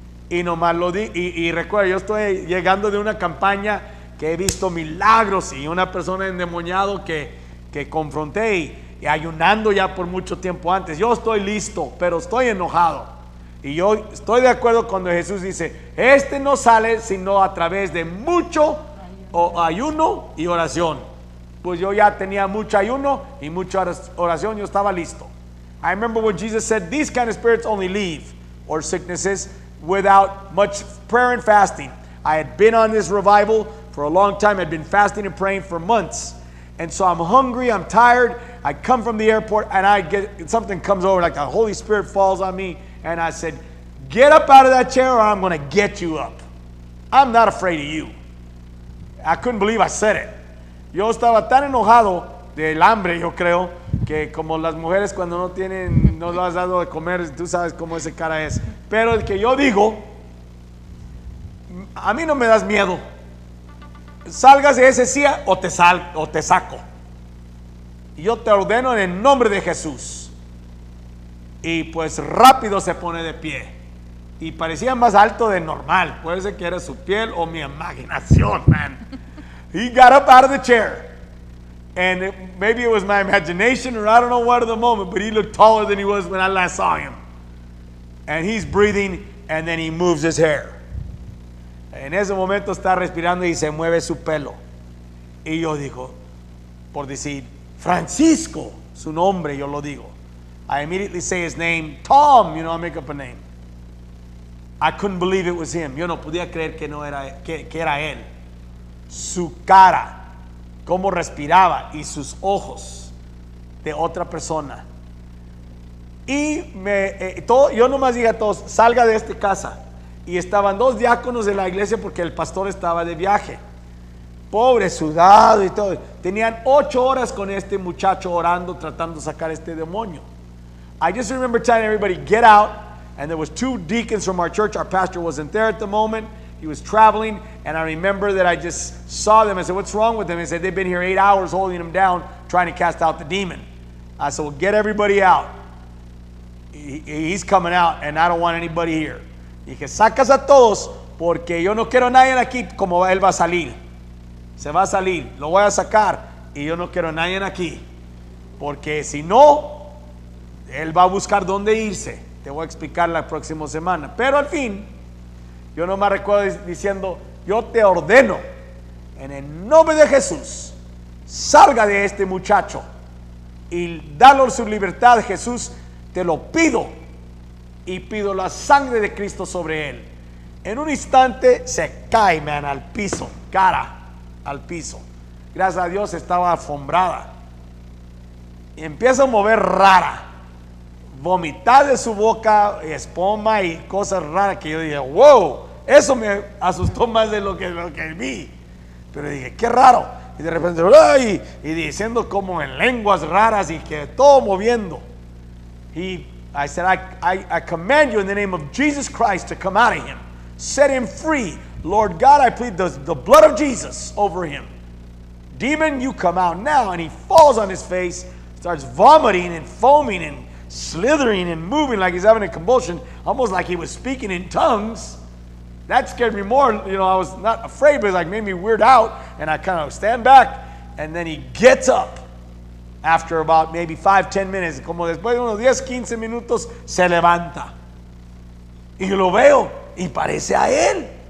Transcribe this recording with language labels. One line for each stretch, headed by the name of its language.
Spanish: Y nomás lo di, y recuerda, yo estoy llegando de una campaña que he visto milagros y una persona endemoniado que confronté y ayunando ya por mucho tiempo antes. Yo estoy listo, pero estoy enojado. Y yo estoy de acuerdo cuando Jesús dice, no sale sino a través de mucho ayuno y oración. Pues yo ya tenía mucho ayuno y mucha oración, yo estaba listo.
English: I remember when Jesus said, these kind of spirits only leave, or sicknesses, without much prayer and fasting. I had been on this revival for a long time. I'd been fasting and praying for months. And so I'm hungry, I'm tired. I come from the airport and something comes over, like the Holy Spirit falls on me. And I said, get up out of that chair or I'm going to get you up. I'm not afraid of you. I couldn't believe I said it.
Spanish: Yo estaba tan enojado del hambre, yo creo, que como las mujeres cuando no lo has dado de comer, tú sabes cómo ese cara es. Pero el que yo digo, a mí no me das miedo. Salgas de ese silla o te saco. Y yo te ordeno en el nombre de Jesús. Y pues rápido se pone de pie. Y parecía más alto de normal. Puede ser que era su piel o mi imaginación, man.
English: He got up out of the chair. And maybe it was my imagination or I don't know what at the moment, but he looked taller than he was when I last saw him. And he's breathing and then he moves his hair.
Spanish: En ese momento está respirando y se mueve su pelo. Y yo digo, por decir, Francisco, su nombre, yo lo digo.
English: I immediately say his name, Tom, I make up a name. I couldn't believe it was him.
Spanish: Yo no podía creer que era él. Su cara, cómo respiraba y sus ojos de otra persona. Y yo nomás dije a todos, salga de esta casa. Y estaban 2 diáconos de la iglesia porque el pastor estaba de viaje. Pobre, sudado y todo. Tenían 8 horas con este muchacho orando, tratando de sacar este demonio.
English: I just remember telling everybody, get out. And there was 2 deacons from our church. Our pastor wasn't there at the moment. He was traveling. And I remember that I just saw them. I said, what's wrong with them? He said, they've been here 8 hours holding him down, trying to cast out the demon. I said, well, get everybody out. He's coming out and I don't want anybody here.
Spanish: Dije, sacas a todos porque yo no quiero a nadie aquí como él va a salir. Se va a salir, lo voy a sacar y yo no quiero a nadie aquí. Porque si no, él va a buscar dónde irse. Te voy a explicar la próxima semana. Pero al fin, yo no me recuerdo diciendo, yo te ordeno en el nombre de Jesús, salga de este muchacho y dale su libertad, Jesús, te lo pido. Y pido la sangre de Cristo sobre él. En un instante se cae, man, al piso, cara al piso. Gracias a Dios estaba alfombrada. Y empieza a mover rara. Vomitar de su boca, espuma y cosas raras que yo dije, wow, eso me asustó más de lo que vi. Pero dije, qué raro. Y de repente, ¡ay! Y diciendo como en lenguas raras y que todo moviendo.
English: I said, I command you in the name of Jesus Christ to come out of him. Set him free. Lord God, I plead the blood of Jesus over him. Demon, you come out now. And he falls on his face, starts vomiting and foaming and slithering and moving like he's having a convulsion, almost like he was speaking in tongues. That scared me more. I was not afraid, but it made me weird out. And I kind of stand back. And then he gets up. After about maybe 5-10 minutes,
Spanish: como después de unos 10-15 minutos, se levanta. Y lo veo y parece a él.